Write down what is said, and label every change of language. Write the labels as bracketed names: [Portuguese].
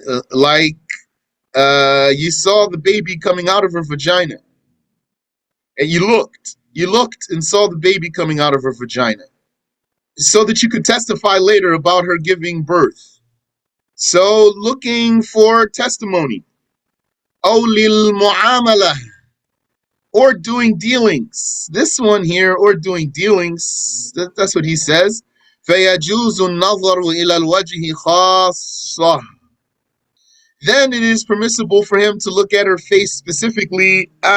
[English] Like you saw the baby coming out of her vagina, and you looked and saw the baby coming out of her vagina, so that you could testify later about her giving birth. So looking for testimony. [Arabic] أو للمعاملة, [English] or doing dealings. This one here, or doing dealings, that's what he says. [Arabic] فيجوز النظر إلى الوجه خاصة. [English] Then it is permissible for him to look at her face specifically.